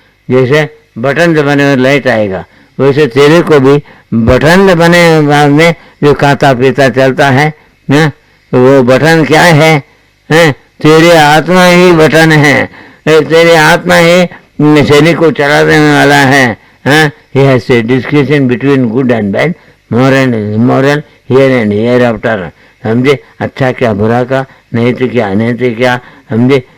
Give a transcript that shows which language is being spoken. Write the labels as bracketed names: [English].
[Hindi] जैसे बटन दबाने में लाइट आएगा, वैसे तेरे को भी बटन दबाने में जो खाता पीता चलता है ना, वो बटन क्या है? तेरे आत्मा ही बटन है, तेरे आत्मा ही शरीर को चला देने वाला है। [English] He has a distinction between good and bad, moral and immoral, here and hereafter. [Hindi] समझे? अच्छा क्या बुरा का, नैतिक क्या अनैतिक क्या, समझे?